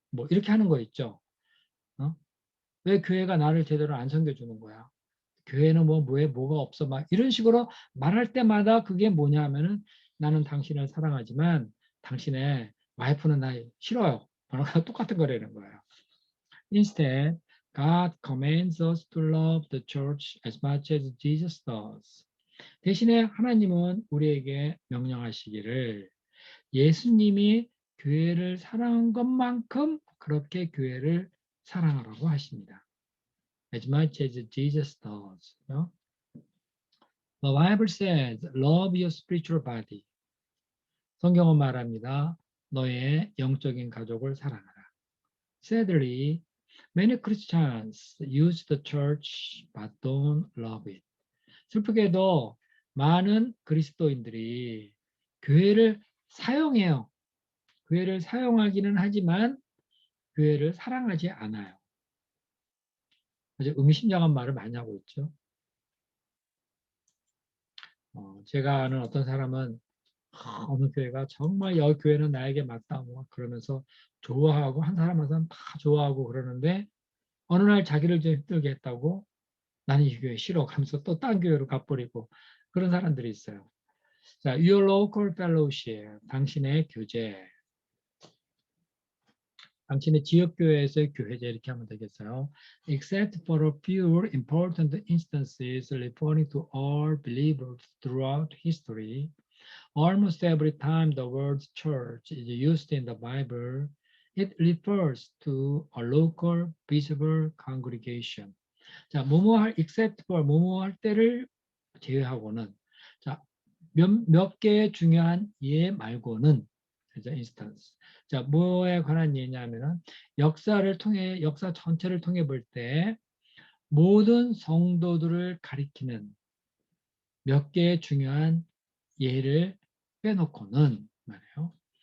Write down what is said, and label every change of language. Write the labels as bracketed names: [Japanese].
[Korean] 뭐 이렇게 하는 거 있죠. 어? 왜 교회가 나를 제대로 안 섬겨주는 거야? 교회는 왜 뭐가 없어? 막 이런 식으로 말할 때마다 그게 뭐냐 하면은 나는 당신을 사랑하지만 당신의 와이프는 나 싫어요. 똑같은 거라는 거예요. [English] Instead, God commands us to love the church as much as Jesus does. [Korean] 대신에 하나님은 우리에게 명령하시기를 예수님이 교회를 사랑한 것만큼 그렇게 교회를 사랑하라고 하십니다. [English] As much as Jesus does. The Bible says, love your spiritual body. [Korean] 성경은 말합니다. 너의 영적인 가족을 사랑하라. [English] Sadly, many Christians use the church but don't love it. [Korean] 슬프게도 많은 그리스도인들이 교회를 사용해요. 교회를 사용하기는 하지만 교회를 사랑하지 않아요. 아주 의미심장한 말을 많이 하고 있죠. 제가 아는 어떤 사람은 어느 교회가 정말 여 교회는 나에게 맞다 뭐 그러면서 좋아하고 한 사람 한 사람 다 좋아하고 그러는데 어느 날 자기를 좀 힘들게 했다고 나는 이 교회 싫어 하면서 또 딴 교회로 가버리고 그런 사람들이 있어요. 자, [English] your local fellowship, [Korean] 당신의 교제, 당신의 지역교회에서의 교회제 이렇게 하면 되겠어요. [English] Except for a few important instances referring to all believers throughout history, almost every time the word church is used in the Bible, it refers to a local visible congregation. [Korean] 자, [English] except for [Korean] 뭐뭐 할 때를 제외하고는 자, 몇 개의 중요한 예 말고는 그죠? [English] instance. [Korean] 자, 뭐에 관한 예냐면은 역사 전체를 통해 볼 때 모든 성도들을 가리키는 몇 개의 중요한 예를 빼놓고는 말이에요.